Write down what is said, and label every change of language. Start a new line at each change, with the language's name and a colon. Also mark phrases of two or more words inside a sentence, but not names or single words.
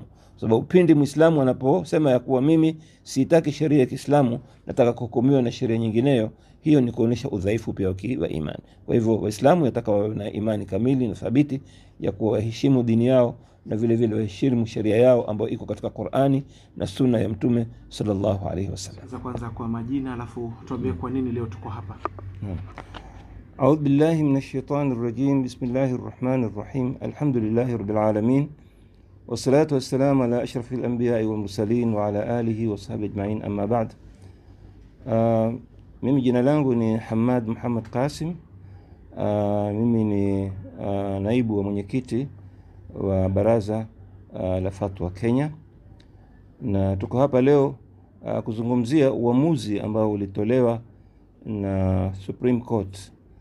Swahili: Sababu pindi Muislamu anaposema ya kuwa mimi sitaki sheria ya Kiislamu, nataka kuhukumiwa na sheria nyingineyo, hiyo ni kuonesha udhaifu pia wa imani. Kwa hivyo Waislamu yataka wawe na imani kamili na thabiti ya kuheshimu dini yao, na vile vile waheshimu sheria yao ambayo iko katika Qur'ani na Sunna ya Mtume
Arabic: صلى الله عليه وسلم.
Swahili: Kwanza kwa majina, alafu tuambie kwa nini leo tuko hapa.
Arabic: أعوذ بالله من الشيطان الرجيم. بسم الله الرحمن الرحيم. الحمد لله رب العالمين، والصلاة والسلام على أشرف الأنبياء والمرسلين وعلى آله وصحبه أجمعين. أما بعد.
Swahili: mimi jina langu ni Hamad Muhammad Qasim. Mimi ni naibu wa mwenyekiti wa Baraza la Fatwa Kenya, na tuko hapa leo kuzungumzia uamuzi ambao ulitolewa na Supreme Court,